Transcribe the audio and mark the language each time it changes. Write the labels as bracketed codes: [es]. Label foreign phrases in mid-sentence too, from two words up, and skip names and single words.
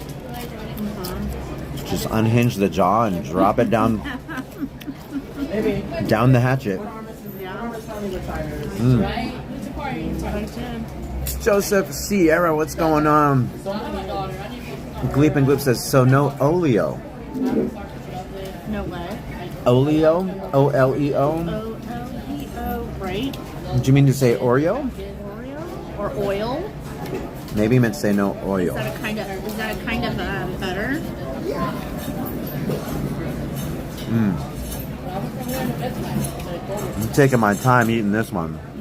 [en] Just unhinge the jaw and drop it down down the hatchet. Joseph Sierra, what's going on? Gleep and Gloop says, so no Oleo. No what? Oleo? O-L-E-O? O-L-E-O, right? Do you mean to say Oreo? Oreo? Or oil? Maybe you meant to say no oil. Is that a kind of butter? I'm taking my time eating this one.